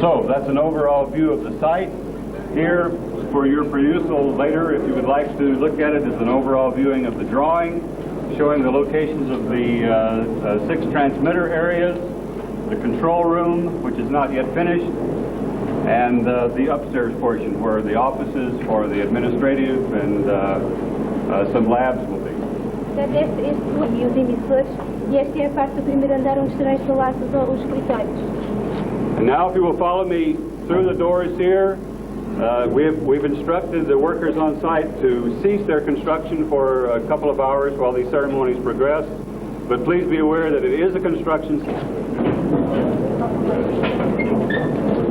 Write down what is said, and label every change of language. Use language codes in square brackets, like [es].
[en] So that's an overall view of the site. Here, for your perusal later, if you would like to look at it, is an overall viewing of the drawing, showing the locations of the 6 transmitter areas, the control room, which is not yet finished, and the upstairs portion where the offices for the administrative and some labs will be. [pt] Os emissores, e esta é a parte do primeiro andar onde serão instalados os escritórios. [en] And now if you will follow me through the doors here, we've instructed the workers on site to cease their construction for a couple of hours while these ceremonies progress, but please be aware that it is a construction site.